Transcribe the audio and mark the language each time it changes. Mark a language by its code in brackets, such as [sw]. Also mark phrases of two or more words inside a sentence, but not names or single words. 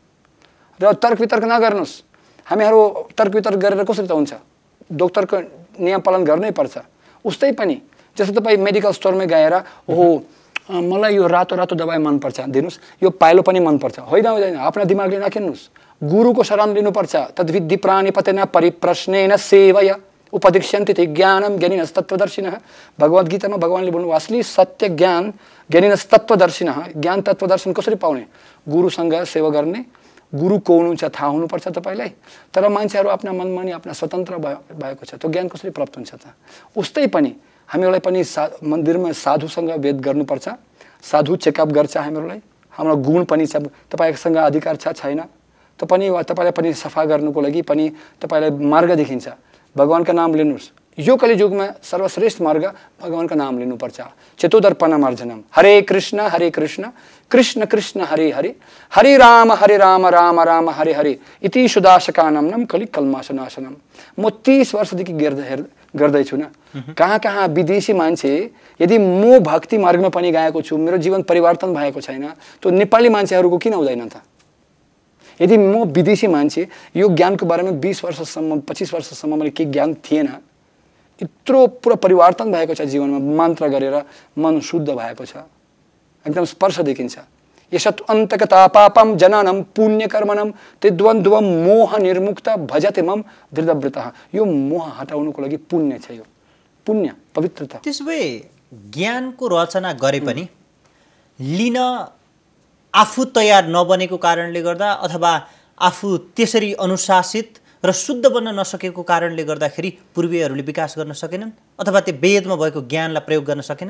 [ne] र तर्क वितर्क नगर्नुहोस्। हामीहरू तर्क वितर्क गरेर कसरी त हुन्छ? डक्टरको नियम पालन गर्नै पर्छ। उस्तै पनि जस्तो तपाईँ मेडिकल स्टोरमा गएर, ओहो मलाई यो रातो दबाई मनपर्छ, दिनुहोस्, यो पाइलो पनि मनपर्छ, होइन, आफ्ना दिमागले नकिन्नुहोस्। गुरुको शरण लिनुपर्छ। [sa] तद्विद्धि प्राणिपतेन परिप्रश्नेन सेवय उपदिक्ष्यन्ते ते ज्ञानम ज्ञानिनस्तत्त्वदर्शिनः। [ne] भगवद्गीतामा भगवानले भन्नुभयो, असली सत्य ज्ञान ज्ञानिनस्तत्त्वदर्शिनः। ज्ञान तत्त्वदर्शन कसरी पाउने? गुरुसँग सेवा गर्ने, गुरु को हुनुहुन्छ थाहा हुनुपर्छ तपाईँलाई। तर मान्छेहरू आफ्ना मनमा नि आफ्ना स्वतन्त्र भएको छ, त्यो ज्ञान कसरी प्राप्त हुन्छ त? उस्तै पनि हामीहरूलाई पनि मन्दिरमा साधुसँग भेट गर्नुपर्छ, साधु चेकअप गर्छ हामीहरूलाई, हाम्रो गुण पनि छ, तपाईँसँग अधिकार छ छैन, तपाईँलाई पनि सफा गर्नुको लागि पनि तपाईँलाई मार्ग देखिन्छ। भगवानका नाम लिनुहोस्। यो कलियुगमा सर्वश्रेष्ठ मार्ग भगवानका नाम लिनुपर्छ। [sa] चतुर्दर्पण मार्जनम, हरे कृष्ण कृष्ण कृष्ण हरे हरे, हरे राम राम राम हरे हरे, इति सुदाशकानम कलि कल्माशनाशनम। [ne] म 30 वर्षदेखि गर्दैछु न, कहाँ विदेशी मान्छे, यदि म भक्ति मार्गमा पनि गएको छु, मेरो जीवन परिवर्तन भएको छैन, तो नेपाली मान्छेहरूको किन हुँदैन त? यदि म विदेशी मान्छे, यो ज्ञानको बारेमा 20 वर्षसम्म 25 वर्षसम्म मैले के ज्ञान थिएन, यत्रो पुरा परिवर्तन भएको छ जीवनमा, मन्त्र गरेर मन शुद्ध भएको छ, एकदम स्पर्श देखिन्छ। [sa] यसत अन्तकता पापम जननम पुण्यकर्मणम त्रिद्वन्द्वम मोह निर्मुक्त भजते मम दृढव्रतः। [ne] यो मोह हटाउनुको लागि पुण्य छ, यो पुण्य पवित्रता। त्यसो भए ज्ञानको रचना गरे पनि लिन आफू तयार नबनेको कारणले गर्दा, अथवा आफू त्यसरी अनुशासित र शुद्ध बन्न नसकेको कारणले गर्दाखेरि पूर्वीहरूले विकास गर्न सकेनन् अथवा त्यो वेदमा भएको ज्ञानलाई प्रयोग गर्न सकेनन्?